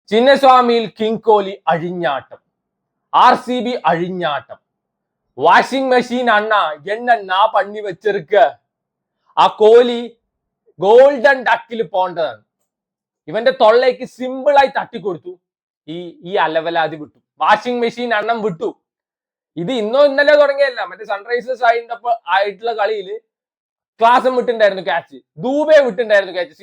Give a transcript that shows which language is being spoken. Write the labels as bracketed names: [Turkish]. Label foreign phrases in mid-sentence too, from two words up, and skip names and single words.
[Malayalam] ചിന്നസ്വാമിയിൽ കിങ് കോഹ്ലി അഴിഞ്ഞാട്ടം, RCB അഴിഞ്ഞാട്ടം. [English] washing machine [Tamil] அண்ணா என்னன்னா பண்ணி வச்சிருக்க. [Malayalam] ആ കോഹ്ലി ഗോൾഡൻ ഡക്കിൽ പോണ്ടതാണ്. ഇവന്റെ തൊള്ളയ്ക്ക് സിമ്പിളായി തട്ടിക്കൊടുത്തു. ഈ അലവലാതി വിട്ടു. [English] washing machine [Malayalam] അണ്ണം വിട്ടു. ഇത് ഇന്നോ ഇന്നലെ തുടങ്ങിയല്ല. മറ്റേ സൺറൈസേഴ്സ് ആയിട്ടുള്ള കളിയിൽ ക്ലാസം വിട്ടുണ്ടായിരുന്നു ക്യാച്ച്, ദൂബെ വിട്ടുണ്ടായിരുന്നു ക്യാച്ച്.